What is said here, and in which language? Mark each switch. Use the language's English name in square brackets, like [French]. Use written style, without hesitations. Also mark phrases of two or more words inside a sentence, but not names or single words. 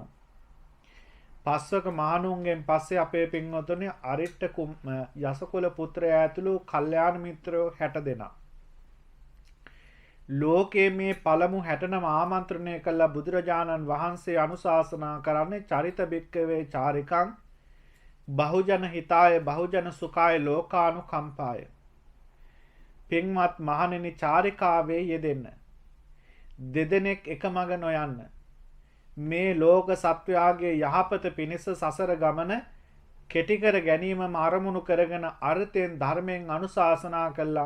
[Sinhala] පස්වක මහණුන්ගෙන් පස්සේ අපේ පින්වතුනි අරිට්ඨ යසකුල පුත්‍රයා ඇතුළු කල්යාණ මිත්‍රයෝ 60 දෙනා. ලෝකයේ මේ පළමු 69 ආමන්ත්‍රණය කළ බුදුරජාණන් වහන්සේ අනුශාසනා කරන්නේ [Pali] චරිත බික්කවේ චාරිකං බහුජන හිතාය බහුජන සුඛාය ලෝකානුකම්පාය. [Sinhala] පින්වත් මහණෙනි චාරිකාවේ යෙදෙන්න. දෙදෙනෙක් එක මඟ නොයන්න. මේ ලෝක සත්වයාගේ යහපත පිණිස සසර ගමන කෙටි කර ගැනීමම අරමුණු කරගෙන අර්ථයෙන් ධර්මයෙන් අනුශාසනා කළා.